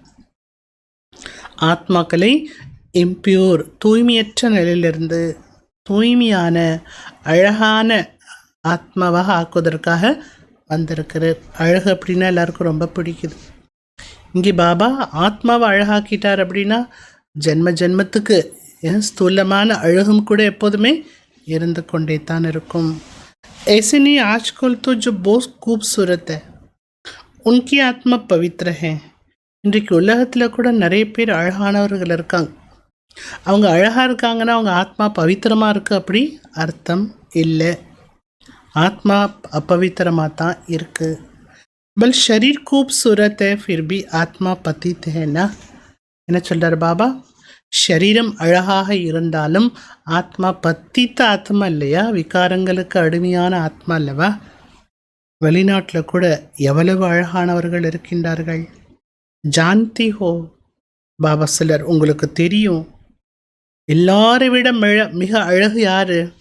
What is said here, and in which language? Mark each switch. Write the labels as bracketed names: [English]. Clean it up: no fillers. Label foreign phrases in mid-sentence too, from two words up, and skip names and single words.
[Tamil] ஆத்மாக்களை இம்பியூர், தூய்மையற்ற நிலையிலிருந்து தூய்மையான அழகான ஆத்மாவாக ஆக்குவதற்காக வந்திருக்கிறார். அழகு அப்படின்னா எல்லாருக்கும் ரொம்ப பிடிக்குது. இங்கே பாபா ஆத்மாவை அழகாக்கிட்டார் அப்படின்னா ஜென்ம ஜென்மத்துக்கு ஸ்தூலமான அழகும் கூட எப்போதுமே இருந்து கொண்டே தான் இருக்கும். [Hindi] ऐसे नहीं आजकल तो जो बहुत खूबसूरत है उनकी आत्मा पवित्र है. [Tamil] இன்றைக்கு உலகத்தில் கூட நிறைய பேர் அழகானவர்கள் இருக்காங்க. அவங்க அழகாக இருக்காங்கன்னா அவங்க ஆத்மா பவித்திரமாக இருக்குது அப்படி அர்த்தம் இல்லை. ஆத்மா अपवित्रமாக தான் இருக்குது. [Hindi] भले शरीर खूबसूरत है फिर भी आत्मा पतित है ना. [Tamil] என்ன சொல்கிறார் பாபா? ஷரீரம் அழகாக இருந்தாலும் ஆத்மா பத்தித்த ஆத்மா இல்லையா, விகாரங்களுக்கு அடிமையான ஆத்மா அல்லவா. வெளிநாட்டில் கூட எவ்வளவு அழகானவர்கள் இருக்கின்றார்கள். [Hindi] जानती हो [Tamil] பாபா சிலர், உங்களுக்கு தெரியும் எல்லாரை விட மிக அழகு யாரு?